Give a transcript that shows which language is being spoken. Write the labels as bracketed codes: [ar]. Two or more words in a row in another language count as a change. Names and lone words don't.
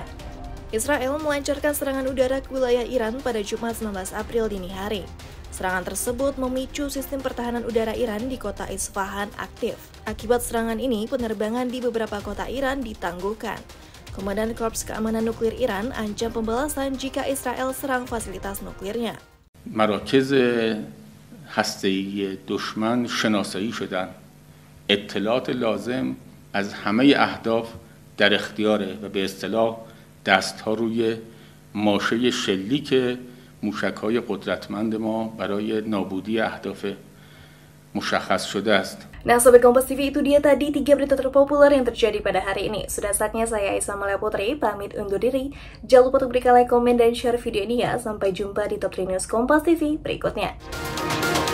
[id] Israel melancarkan serangan udara ke wilayah Iran pada Jumat 19 April dini hari. Serangan tersebut memicu sistem pertahanan udara Iran di kota Isfahan aktif. Akibat serangan ini, penerbangan di beberapa kota Iran ditangguhkan. Komandan Korps Keamanan Nuklir Iran ancam pembalasan jika Israel serang fasilitas nuklirnya. [fa] مراکز هسته‌ای دشمن شناسایی شدند. اطلاعات لازم از همه اهداف در اختیاره و به اصطلاح دست‌ها روی ماشه شلیک موشک‌های قدرتمند ما برای نابودی اهداف مشخص شده است. [id] Nah, Sobat Kompas TV, itu dia tadi 3 berita terpopuler yang terjadi pada hari ini. Sudah saatnya saya Aisyah Amalia Putri pamit undur diri. Jangan lupa untuk berikan like, komen, dan share video ini ya. Sampai jumpa di Top 3 News Kompas TV berikutnya.